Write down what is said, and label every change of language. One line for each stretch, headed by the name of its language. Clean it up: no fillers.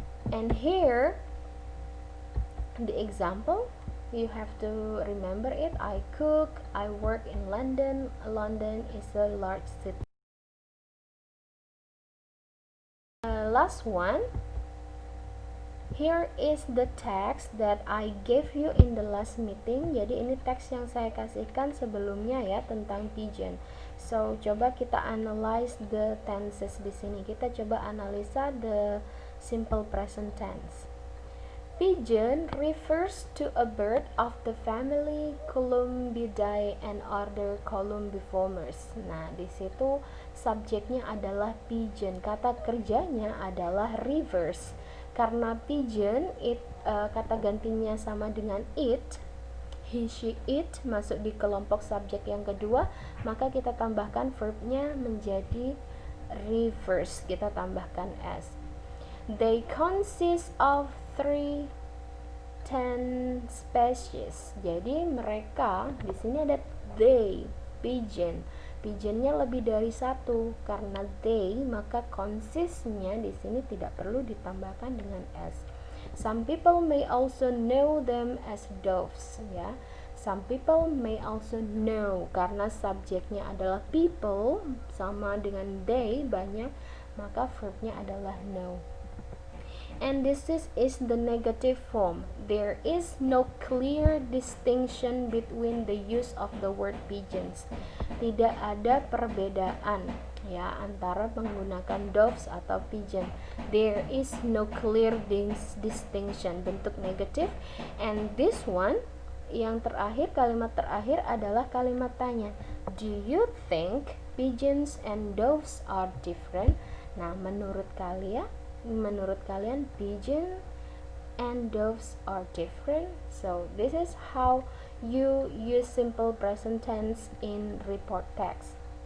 English: And here, the example, you have to remember it. I cook, I work in London. London is a large city. Last one. Here is the text that I gave you in the last meeting.
Indonesian: Jadi ini teks yang saya kasihkan sebelumnya ya tentang pigeon. So coba kita
English: analyze the tenses
Indonesian: di sini. Kita coba analisa
English: the simple present tense. Pigeon refers to a bird of the family Columbidae and other columbiformes.
Indonesian: Nah, di situ subjeknya adalah pigeon. Kata kerjanya adalah reverse. Karena pigeon kata gantinya sama dengan it, he, she, it masuk di kelompok subjek yang kedua, maka kita tambahkan verbnya menjadi reverse, kita tambahkan s.
English: They consist of 10 species.
Indonesian: Jadi mereka, di sini ada they, pigeon. Pigeonnya lebih dari satu. Karena they, maka consistnya di sini tidak perlu ditambahkan dengan s.
English: Some people may also know them as doves, ya. Some people may also know,
Indonesian: karena subjeknya adalah people sama dengan they banyak, maka verbnya adalah know.
English: And this is the negative form. There is no clear distinction between the use of the word pigeons.
Indonesian: Tidak ada perbedaan ya antara menggunakan doves atau pigeon.
English: There is no clear distinction,
Indonesian: bentuk negatif.
English: And this one,
Indonesian: yang terakhir, kalimat terakhir adalah kalimat tanya.
English: Do you think pigeons and doves are different?
Indonesian: Nah, menurut kalian
English: pigeon and doves are different? So this is how you use simple present tense in report text.